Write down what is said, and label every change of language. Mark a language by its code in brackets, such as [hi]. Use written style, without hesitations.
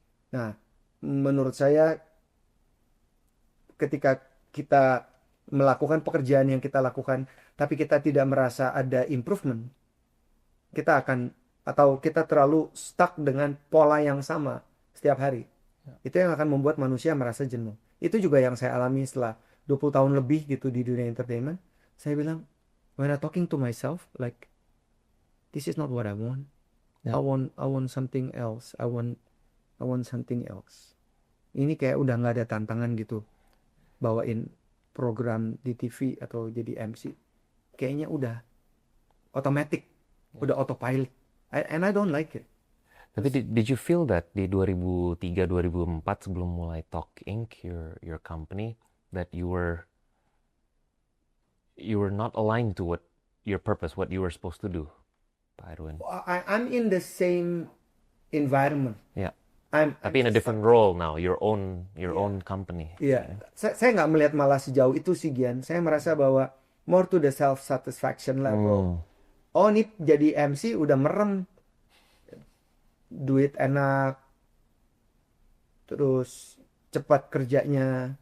[id] Nah, menurut saya ketika kita melakukan pekerjaan yang kita lakukan, tapi kita tidak merasa ada improvement, kita akan, atau kita terlalu stuck dengan pola yang sama setiap hari. Itu yang akan membuat manusia merasa jenuh. Itu juga yang saya alami setelah 20 tahun lebih gitu di dunia entertainment. Saya bilang, [en] when I talking to myself, like, this is not what I want. Yeah. I want something else. I want something else. [id] Ini kayak udah nggak ada tantangan gitu, bawain program di TV atau jadi MC. Kayaknya udah [en] automatic, udah autopilot. And I don't like it. [id] Tapi [en] did you feel that di 2003-2004 [id] sebelum mulai [en] Talk Inc, your company, that you were not aligned to what your purpose, what you were supposed to do, Pak Erwin? I'm in the same environment. Yeah. I'm [id] Tapi [en] in a different role now, your own company. [id] Iya, saya nggak melihat malah sejauh itu sih Gian. Saya merasa bahwa [en] more to the self satisfaction level. [id] Oh, ini jadi MC udah merem, duit enak, terus cepat kerjanya,